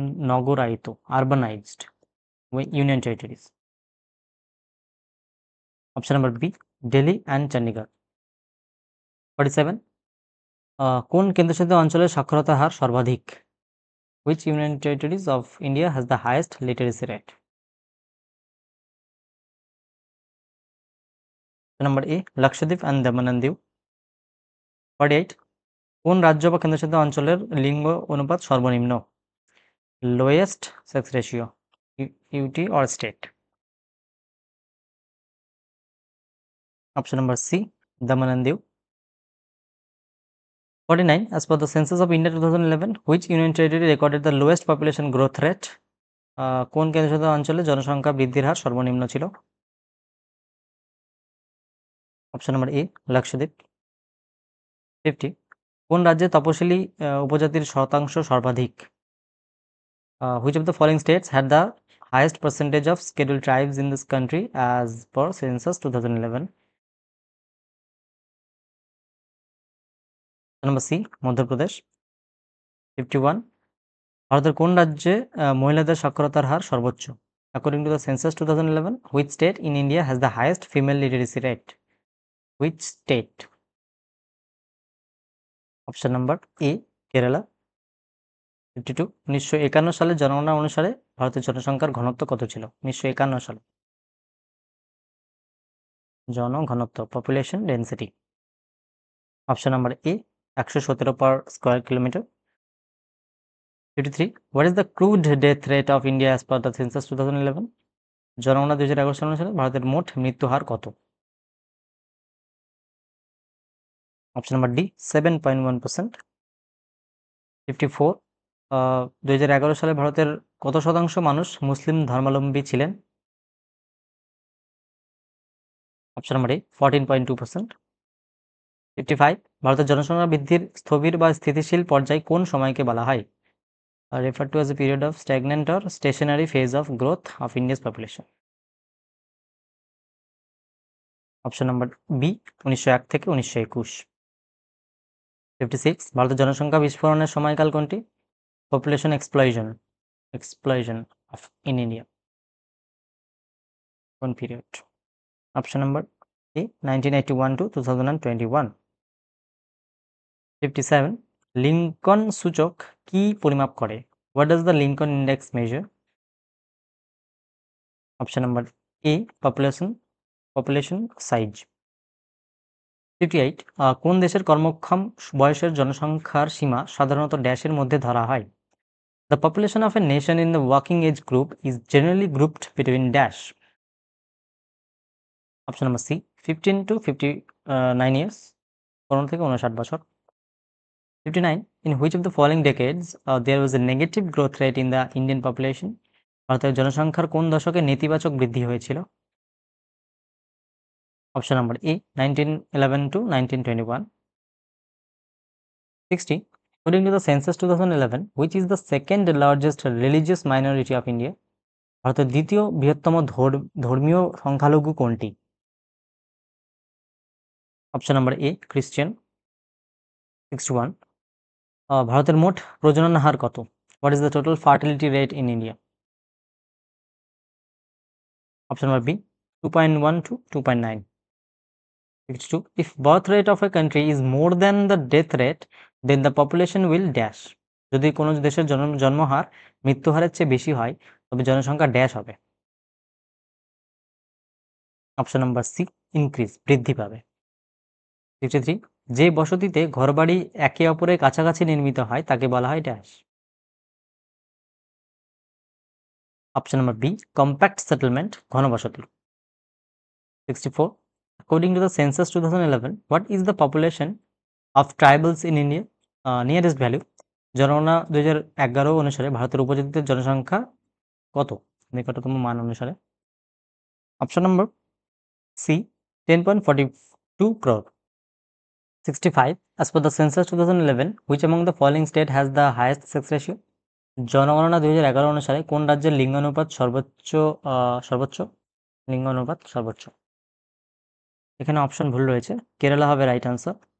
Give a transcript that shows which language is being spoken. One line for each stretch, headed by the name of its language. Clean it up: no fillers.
Bangla: নগরায়িত,
English: Urbanized union territories.
Bangla: Option number B, Delhi and Chandigarh. 47, কোন কেন্দ্রশাসিত অঞ্চলের সাক্ষরতার হার সর্বাধিক?
English: Which union territories of India has the highest literacy rate?
Bangla: Number A, Lakshadweep and দমন and দিউ। 48, কোন রাজ্য বা কেন্দ্রশাসিত অঞ্চলের লিঙ্গ অনুপাত সর্বনিম্ন?
English: Lowest sex ratio, UT or state.
Bangla: Option number C, দমন and Diu.
English: 49, as per the census of India 2011, which union territory recorded the lowest population growth rate?
Bangla: কোন কেন্দ্রশাসিত অঞ্চলে জনসংখ্যা বৃদ্ধির হার সর্বনিম্ন ছিল? Option number A, Lakshadweep. 50, কোন রাজ্যে তপশিলি উপজাতির শতাংশ সর্বাধিক?
English: Which of the following states had the highest percentage of scheduled tribes in this country as per census 2011?
Bangla: Number C, Madhya Pradesh. 51, ভারতের কোন রাজ্যে মহিলাদের সাক্ষরতার হার সর্বোচ্চ?
English: According to the census 2011, which state in India has the highest female literacy rate? Which state?
Bangla: Option number A, Kerala. 52, 1951 সালে জনগণনা অনুসারে ভারতের জনসংখ্যার ঘনত্ব কত ছিল? 1951 সালে জনঘনত্ব, population density.
English: Option number A, 117 per square kilometer। 53, what is the crude death rate of India as per the census 2011?
Bangla: জনগণনা 2011 সাল অনুসারে ভারতের মোট মৃত্যু হার কত? Option number D, 7.1%। 54, 2011 সালে ভারতের কত শতাংশ মানুষ মুসলিম ধর্মাবলম্বী ছিলেন? Option number A, 14.2%। 55, ভারতের জনসংখ্যা বৃদ্ধির স্থবির বা স্থিতিশীল পর্যায় কোন সময়কে বলা হয়?
English: Referred to as a period of stagnant or stationary phase of growth of India's population.
Bangla: Option number B, 1901 থেকে 1921। 56, ভারতের জনসংখ্যা বিস্ফোরণের সময়কাল কোনটি?
English: population explosion of in India,
Bangla: কোন period? Option number A, 1981 to 2021। 57, Lincoln সূচক কি পরিমাপ করে?
English: What does the Lincoln index measure?
Bangla: Option number A, population size. 58 কোন দেশের কর্মক্ষম বয়সের জনসংখ্যার সীমা সাধারণত ড্যাশের মধ্যে ধরা হয়?
English: The population of a nation in the working age group is generally grouped between dash. Option number C, 15 to 59 years,
Bangla: 15 থেকে 59 বছর।
English: 59, in which of the following decades there was a negative growth rate in the Indian population?
Bangla: ভারতের জনসংখ্যার কোন দশকে নেতিবাচক বৃদ্ধি হয়েছিল?
English: Option number A, 1911 to 1921. 60, according to the census 2011, which is the second largest religious minority of India?
Bangla: ভারতের দ্বিতীয় বৃহত্তম ধর্মীয় সংখ্যালঘু কোনটি? অপশন নাম্বার এ, খ্রিস্টান। 61, ভারতের মোট প্রজনন হার কত?
English: What is the total fertility rate in India?
Bangla: Option number B, 2.1 to 2.9.
English: 62, if birth rate of a country is more than the death rate, then the population will dash.
Bangla: যদি কোনো দেশের জন্মহার মৃত্যুহারের চেয়ে বেশি হয় তবে জনসংখ্যা ড্যাশ হবে। অপশন নাম্বার সি, ইনক্রিজ, বৃদ্ধি পাবে। 63, যে বসতিতে ঘরবাড়ি একে অপরের কাছাকাছি নির্মিত হয় তাকে বলা হয় dash. Option number B, compact settlement, ঘনবসতি।
English: 64, according to the census 2011, what is the population of tribals in India? Nearest value,
Bangla: জনগণনা 2011 অনুসারে ভারতের উপজাতিদের জনসংখ্যা কত নিকটতম মান অনুসারে? Option number C, 10.42 crore.
English: 65, as per the census 2011, which among the following state has the highest sex ratio?
Bangla: জনগণনা 2011 অনুসারে কোন রাজ্যের লিঙ্গানুপাত সর্বোচ্চ? লিঙ্গানুপাত সর্বোচ্চ। এখানে অপশন ভুল রয়েছে, কেরালা হবে রাইট আনসার।